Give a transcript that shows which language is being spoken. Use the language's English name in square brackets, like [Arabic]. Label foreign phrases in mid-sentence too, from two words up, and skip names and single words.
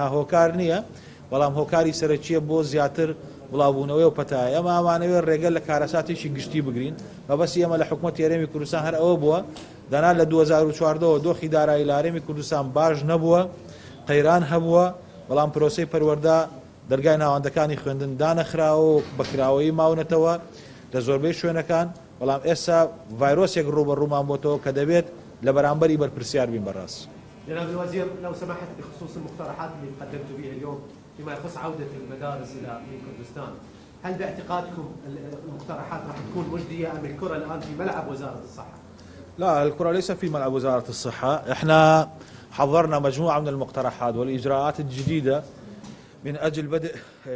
[Central Kurdish] هۆکار نییە بەڵام هۆکاری سەرەکیە بۆ زیاتر بڵاوبوونەوەی و پەتایە ئەمە ئامانەوێت ڕێگە لە کارەساتێکی گشتی بگرین مەبەستی ئێمە لە حکوومەتی هەرێمی کوردستان هەر ئەوە بووە دەنا لە 2014 دۆخی دارایی لە هەرێمی کوردستان باش نەبووە قەیران هەبووە بەڵام پرۆسەی پەروەردە دەرگای ناوەندەکانی خوێندن دانەخراوە و بەکراوەیی ماونەتەوە لە زۆربەی شوێنەکان بەڵام ئێستا ڤایرۆسێک ڕوبەڕوومان بۆتەوە کە دەبێت لە بەرامبەری بەرپرسیار بین بەڕاست. [Arabic] جناب الوزير لو سمحت بخصوص المقترحات اللي قدمت بها اليوم فيما يخص عودة المدارس إلى كردستان، هل باعتقادكم المقترحات راح تكون مجدية أم الكرة الآن في ملعب وزارة الصحة؟ لا الكرة ليس في ملعب وزارة الصحة، احنا حضرنا مجموعة من المقترحات والإجراءات الجديدة من أجل بدء